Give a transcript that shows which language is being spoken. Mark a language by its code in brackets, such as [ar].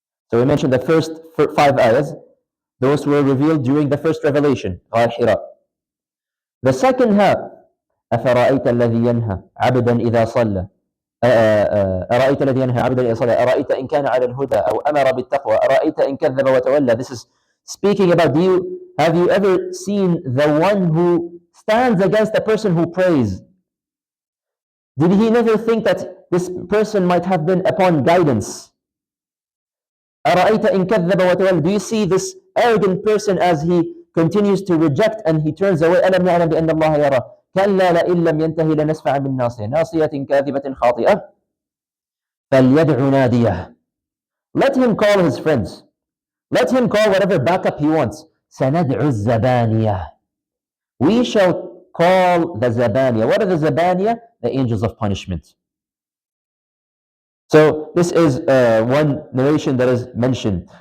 [en] So we mentioned the first 5 ayahs. Those were revealed during the first revelation, Ghar Hira. The second half, [ar] أفرأيت الذي ينهى عبدا إذا صلى أرأيت الذي ينهى عبدا إذا صلى أرأيت إن كان على الهدى أو أمر بالتقوى أرأيت إن كذب وتولى. [en] This is speaking about, have you ever seen the one who stands against the person who prays? Did he never think that this person might have been upon guidance? [ar] أرأيت إن كذب وتولى. [en] Do you see this arrogant person as he continues to reject and he turns away? [ar] ألم يعلم بأن الله يرى كلا لئن لم ينتهي لنسفعا بالناصية ناصية كاذبة خاطئة فليدع ناديه. [en] Let him call his friends. Let him call whatever backup he wants. [ar] سندع الزبانية. [en] We shall call the Zabaniya. What are the Zabaniya? The angels of punishment. So this is one narration that is mentioned.